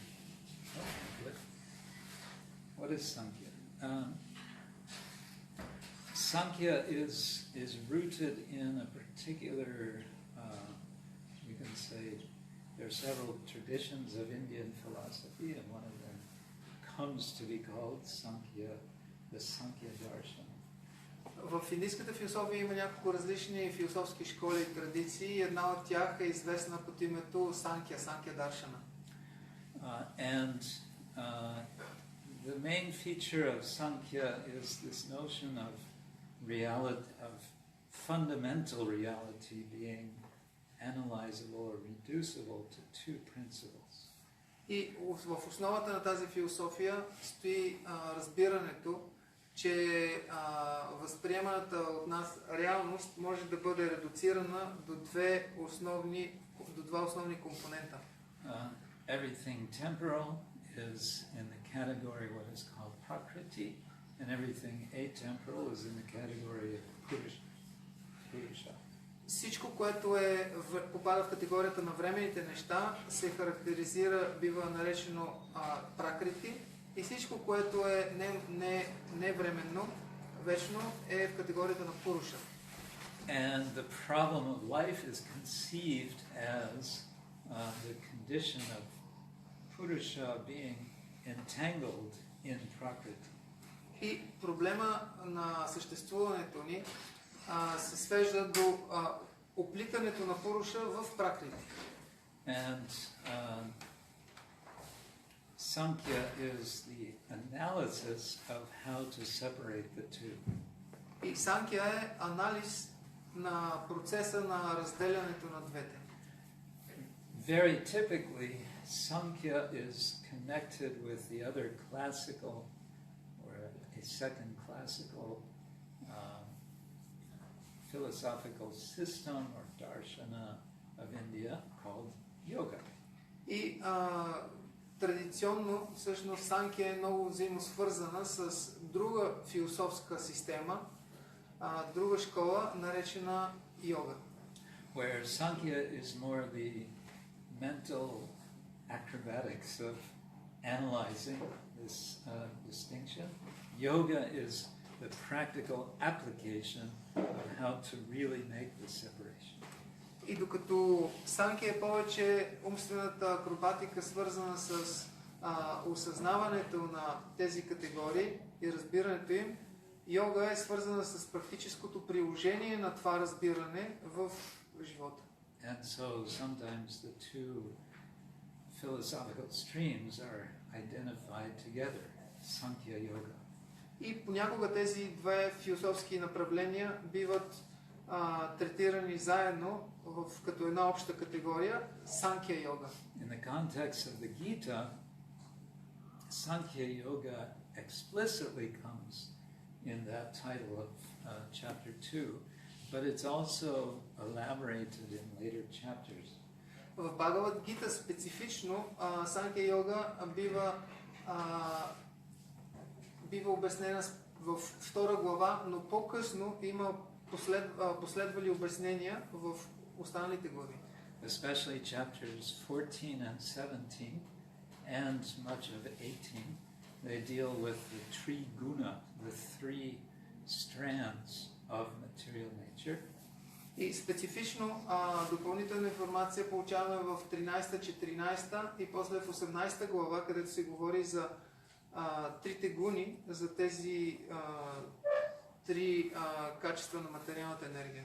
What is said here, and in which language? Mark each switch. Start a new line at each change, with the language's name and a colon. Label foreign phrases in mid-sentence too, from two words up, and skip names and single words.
English: Okay, good. What is Sankhya? Sankhya is rooted in a particular, you can say, there are several traditions of Indian philosophy, and one of them comes to be called Sankhya, the Sankhya darshan.
Bulgarian: В индийската философия има няколко различни философски школи и традиции и една от тях е известна под името Санкя, Санкя Даршана.
English: The main feature of Sankhya is this notion of reality, of fundamental reality being analyzable or reducible to two principles.
Bulgarian: И в основата на тази философия стои разбирането, че възприеманата от нас реалност може да бъде редуцирана до два основни компонента.
English: Everything temporal is in the category what is called prakriti, and everything atemporal is in the category of purusha.
Bulgarian: Всичко, което попада в категорията на временните неща, се характеризира, бива наречено пракрити, и всичко, което е невременно, вечно, е в категорията на пуруша.
English: And the problem of life is conceived as the condition of purusha being entangled in prakriti.
Bulgarian: И проблема на съществуването ни се свежда до оплитането на пуруша в пракрити.
English: And Sankhya is the analysis of how to separate the two.
Bulgarian: И Санкя е анализ на процеса на разделянето на двете.
English: Very typically, Sankhya is connected with the other classical or a second classical philosophical system or darshana of India called yoga.
Bulgarian: И традиционно, всъщност, Санкя е много взаимосвързана с друга философска система, друга школа, наречена йога.
English: Where Sankhya is more the mental acrobatics of analyzing this distinction. Yoga is the practical application of how to really make the separation.
Bulgarian: И докато Санкя е повече умствената акробатика, свързана с осъзнаването на тези категории и разбирането им, йога е свързана с практическото приложение на това разбиране в живота.
English: And so sometimes the two philosophical streams are identified together, Sankhya Yoga.
Bulgarian: И понякога тези две философски направления биват третирани заедно като една обща категория Санкя йога.
English: In the context of the Gita, Sankhya Yoga explicitly comes in that title of chapter 2, but it's also elaborated in later chapters.
Bulgarian: В Bhagavad-gita специфично Санкя йога бива обяснена в втора глава, но по-късно има последвали обяснения в останалите глави.
English: Especially chapters 14 and 17 and much of 18, they deal with the three guna, the three strands of material nature.
Bulgarian: И специфично допълнителна информация получаваме в 13-14 и после в 18 глава, където се говори за трите гуни, за тези три качества на материалната енергия.